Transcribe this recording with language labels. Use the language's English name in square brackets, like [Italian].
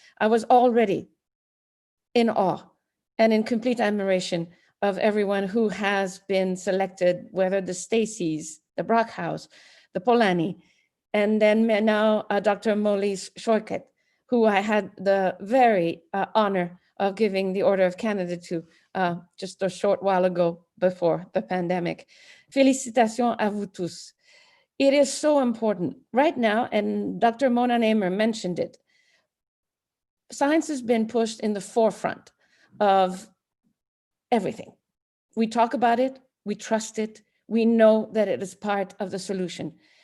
[English] I was already in awe and in complete admiration of everyone who has been selected, whether the Stacys, the Brockhaus, the Polanyi, and then now Dr. Molise Schoiket, who I had the very honor of giving the Order of Canada to just a short while ago before the pandemic. [French] Félicitations à vous tous. [English] It is so important right now, and Dr. Mona Namer mentioned it. Science has been pushed in the forefront of everything. We talk about it, we trust it, we know that it is part of the solution.